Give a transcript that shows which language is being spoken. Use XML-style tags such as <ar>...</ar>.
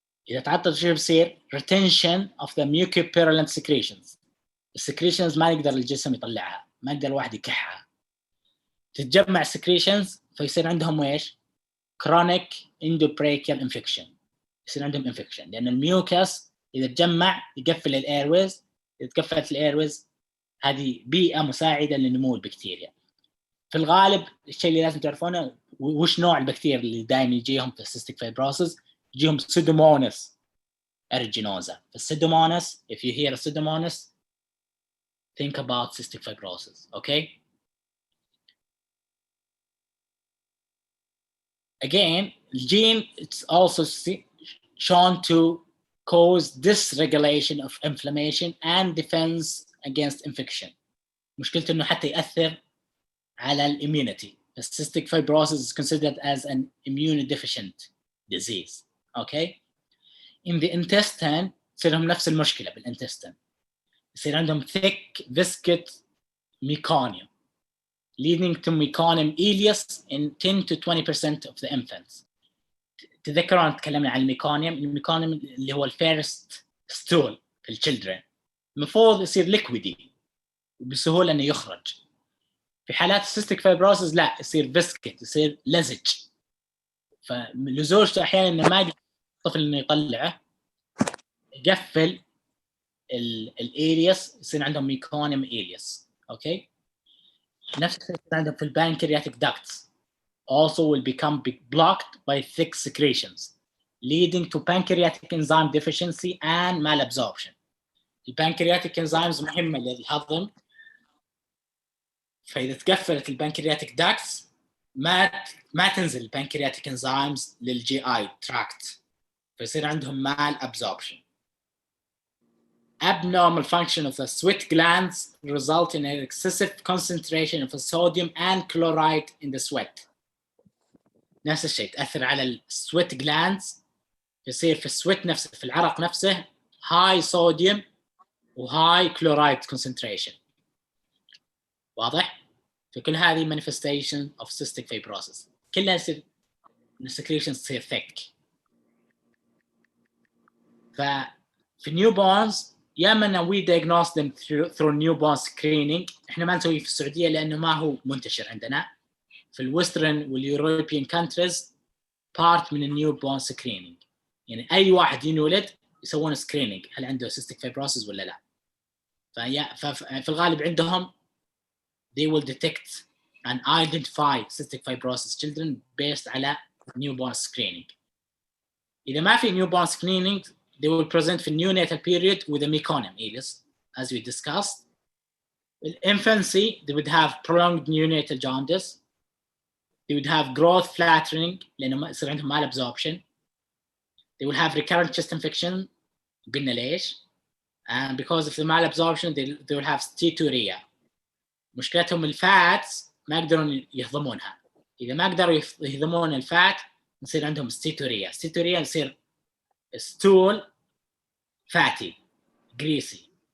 <ar>إذا تعطل شو بيصير؟</ar> <en>retention of the mucopurulent secretions.</en> <ar>السكريشنز ما يقدر الجسم يطلعها، ما يقدر الواحد يكحها. تتجمع secretions فيصير عندهم ايش؟ chronic endobrachial infection. يصير عندهم infection لأن الميوكس إذا تجمع يقفل الايرويز. إذا تقفلت الايرويز هذه بيئة مساعدة لنمو البكتيريا. في الغالب الشيء اللي لازم تعرفونه وش نوع البكتيريا اللي دائما يجيهم في السيستيك فايبروسيس. يجيهم سودوموناس aeruginosa.</ar> <en>السودوموناس if you hear a pseudomonas think about cystic fibrosis. Okay, again the gene it's also shown to cause dysregulation of inflammation and defense against infection.</en> <ar>مشكلته انه حتى ياثر على الاميونيتي.</ar> <en>Cystic fibrosis is considered as an immunodeficient disease. Okay, in the intestine</en> <ar>يصير لهم نفس المشكله بالintestine.</ar> <en>يصير عندهم thick viscous meconium leading to meconium ileus in 10 to 20% of the infants.</en> <ar>تذكرون تكلمنا عن الميكونيوم اللي هو الفيرست ستول في الchildren. المفروض يصير ليكويدي وبسهوله انه يخرج. في حالات السيستيك فايبروسيس لا، يصير فيسكت، يصير لزج. فلزوجته احيانا انه ما يقدر الطفل انه يطلعه، يقفل الالياس، يصير عندهم ميكونيوم الياس.</ar> <en>okay,</en> <ar>نفس الشيء عندهم في البانكرياتيك</ar> <en>ducts also will become blocked by thick secretions leading to pancreatic enzyme deficiency and malabsorption.</en> <ar>البنكرياتيك انزيمز مهمه للهضم، فاذا تقفلت البنكرياتيك داكتس ما تنزل البنكرياتيك انزيمز للجي اي تراكت، فيصير عندهم مال absorption.</ar> <en>Abnormal function of the sweat glands result in an excessive concentration of the sodium and chloride in the sweat.</en> <ar>نفس الشيء تأثر على السويت جلاندز، يصير في السويت نفسه في العرق نفسه high sodium و high chloride concentration. واضح؟ فكل هذه manifestation of cystic fibrosis. كلها يصير السكريشن تصير thick. ففي newborns يا اما</ar> <en>we diagnose them through newborn screening،</en> <ar>احنا ما نسويه في السعوديه لانه ما هو منتشر عندنا. في الويسترن واليوروبيان كانتريز بارت من النيوبورن سكرينينج، يعني اي واحد ينولد يسوون سكرينينج هل عنده cystic fibrosis ولا لا. ففي الغالب عندهم</ar> <en>they will detect and identify cystic fibrosis children based على newborn screening.</en> <ar>إذا ما في</ar> <en>newborn screening they will present في neonatal period with a meconium ileus as we discussed. In infancy they would have prolonged neonatal jaundice, they would have growth flattering</en> <ar>لأنه يصير عندهم</ar> <en>mal absorption, they will have recurrent chest infection</en> <ar>قلنا ليش,</ar> <en>and because of the mal absorption they will have steatorrhea.</en> <ar>مشكلتهم الفاتس ما يقدرون يهضمونها، إذا ما قدروا يهضمون الفات يصير عندهم steatorrhea. steatorrhea يصير stool fatty greasy.</ar>